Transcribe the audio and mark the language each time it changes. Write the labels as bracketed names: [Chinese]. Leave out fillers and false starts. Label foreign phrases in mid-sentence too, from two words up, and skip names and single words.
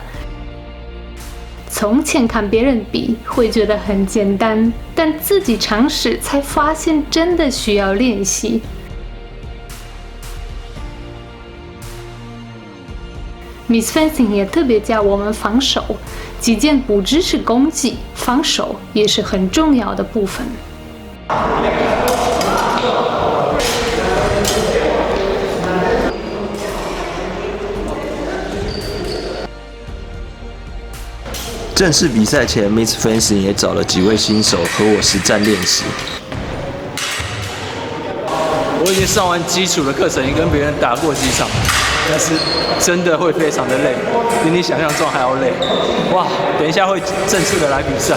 [Chinese] 從前看別人比會覺得很簡單，但自己嘗試才發現真的需要練習。Miss Fencing 也特別教我們防守，擊劍不只是攻擊，防守也是很重要的部分。正式比賽前 ，Miss Fencing 也找了幾位新手和我實戰練習。我已經上完基礎的課程，也跟別人打過幾場，但是真的會非常的累，比你想象中還要累。哇，等一下會正式的來比賽。